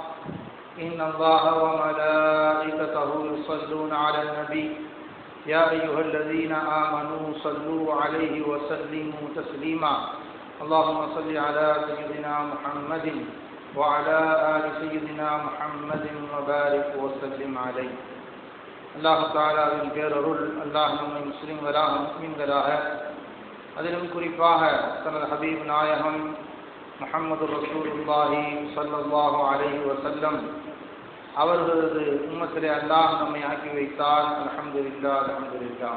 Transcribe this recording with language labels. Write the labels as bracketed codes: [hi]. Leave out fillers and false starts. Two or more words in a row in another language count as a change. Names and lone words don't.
[ar] إن الله وملائكته يصلون على النبي يا أيها الذين آمنوا صلوا عليه وسلموا تسليما اللهم صل على سيدنا محمد وعلى آل سيدنا محمد وبارك وسلم عليه الله تعالى من [ta] பேரருள் அல்லாஹ் நம்மை முஸ்லிம்களாக முஃமின்களாக அதிலும் குறிப்பாக தனது ஹபீப் நாயகம் [ar] محمد رسول الله صلى الله عليه وسلم [ta] அவர்களது உம்மத்திலே அல்லாஹ் நம்மை ஆக்கி வைத்தார். [ar] الحمد لله الحمد لله.